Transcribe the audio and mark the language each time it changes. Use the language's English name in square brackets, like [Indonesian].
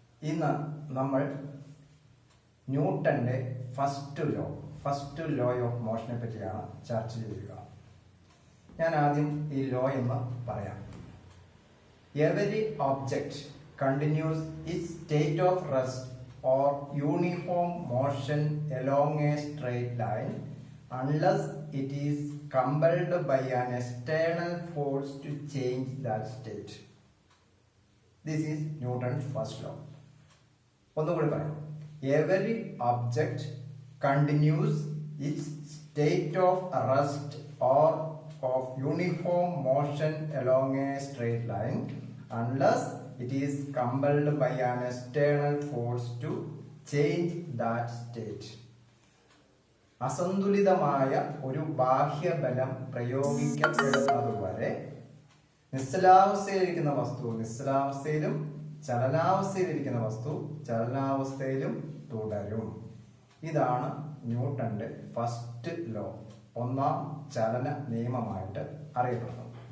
[Malayalam] ഇന്ന് നമ്മൾ ന്യൂട്ടന്റെ ഫസ്റ്റ് ലോ ഓഫ് മോഷനെ പറ്റിയാണ് ചർച്ച ചെയ്യുക. ഞാൻ ആദ്യം ഈ ലോ എന്ന് പറയാം. [English] Every object continues its state of rest or uniform motion along a straight line unless it is compelled by an external force to change that state. This is Newton's first law. [Malayalam] ഒന്നുകൂടി പറയാം. [English] Every object continues its state of rest or of uniform motion along a straight line unless it is compelled by an external force to change that state. [Malayalam] അസന്തുലിതമായ ഒരു ബാഹ്യബലം പ്രയോഗിക്കപ്പെടുന്നതുവരെ നിശ്ചലാവസ്ഥയിലിരിക്കുന്ന വസ്തു നിശ്ചലാവസ്ഥയിലും ചലനാവസ്ഥയിലിരിക്കുന്ന വസ്തു ചലനാവസ്ഥയിലും തുടരും. ഇതാണ് ന്യൂട്ടന്റെ first law, ഒന്നാം ചലന നിയമമായിട്ട് അറിയപ്പെടുന്നത്.